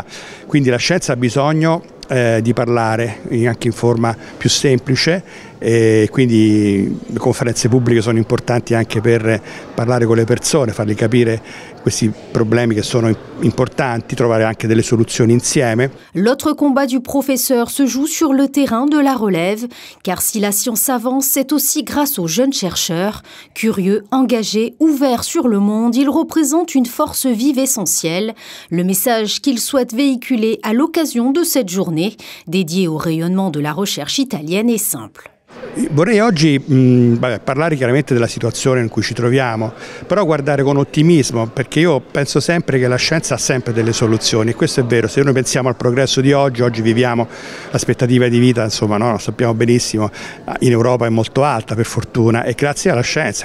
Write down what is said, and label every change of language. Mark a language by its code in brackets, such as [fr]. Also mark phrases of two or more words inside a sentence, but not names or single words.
[it] Quindi la scienza ha bisogno di parlare anche in forma più semplice e quindi le conferenze pubbliche sono importanti anche per parlare con le persone, fargli capire questi problemi che sono importanti, trovare anche delle soluzioni insieme. [fr] L'autre combat du professeur se joue sur le terrain de la relève, car si la science avance, c'est aussi grâce aux jeunes chercheurs. Curieux, engagés, ouverts sur le monde, ils représentent une force vive essentielle. Le message qu'ils souhaitent véhiculer à l'occasion de cette journée, dédiée au rayonnement de la recherche italienne, est simple. [it] Vorrei oggi parlare chiaramente della situazione in cui ci troviamo, però guardare con ottimismo, perché io penso sempre che la scienza ha sempre delle soluzioni, e questo è vero. Se noi pensiamo al progresso di oggi viviamo l'aspettativa di vita, insomma, no? Lo sappiamo benissimo, in Europa è molto alta per fortuna, e grazie alla scienza.